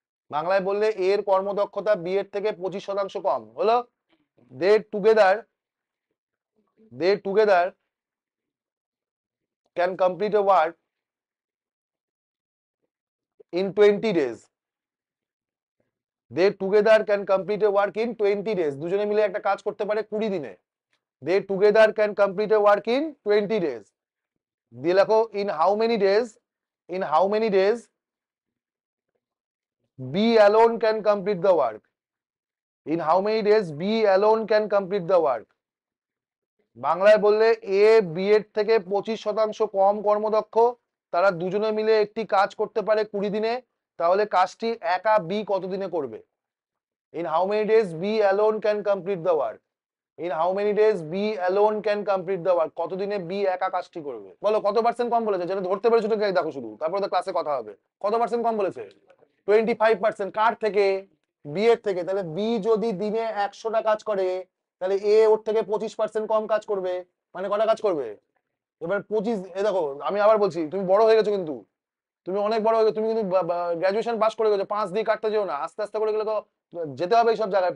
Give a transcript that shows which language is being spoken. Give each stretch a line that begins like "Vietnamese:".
Bangla: বাংলায় বললে এর কর্মদক্ষতা বি এর থেকে 25% কম। হলো?
English: They together, they together can complete a work in 20 days. They together can complete a work in 20 days.
Bangla: দুজনে মিলে একটা কাজ করতে পারে 20 দিনে।
English: They together can complete a work in 20 days.
Bangla: দিয়ে লেখো
English: in how many days, in how many days B alone can complete the work. In how many days B alone can complete the work.
Bangla: বাংলায় বললে A B এর থেকে 25% কম কর্মদক্ষ, তারা দুজনে মিলে একটি কাজ করতে পারে 20 দিনে। তাহলে কাজটি একা বি কত দিনে করবে?
English: In how many days B alone can complete the work? In how many days B alone can complete the work?
Bangla: কতদিনে B একা কাজটি করবে? বলো কত পার্সেন্ট কম বলেছে? যেটা ধরতে পেরেছো তোকে দেখো শুধু, তারপরে তো ক্লাসে কথা হবে। কত পার্সেন্ট কম বলেছে? 25%। কার থেকে? বি এর থেকে। তাহলে বি যদি দিনে 100টা কাজ করে, তাহলে এ ওর থেকে 25% কম কাজ করবে। মানে কটা কাজ করবে? এবার 25, এ দেখো আমি আবার বলছি, তুমি বড় হয়ে গেছো কিন্তু, তুমি অনেক বড় হয়ে গেছো, তুমি কিন্তু গ্রাজুয়েশন পাস করে গেছো, 5 দিয়ে কাটতে যেও না, আস্তে আস্তে করে গেলে তো যেতে হবে এইসব জায়গায়।